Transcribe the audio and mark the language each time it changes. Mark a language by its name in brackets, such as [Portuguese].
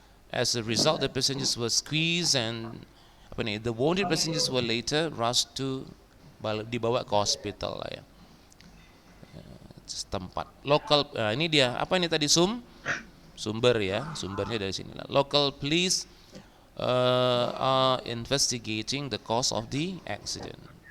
[English] As a result, the passengers were squeezed and the wounded passengers were later rushed to, [Indonesian] dibawa ke hospital lah ya, setempat. Local, ini dia apa ini tadi, sumber ya, sumbernya dari sini lah. [English] Local police are investigating the cause of the accident.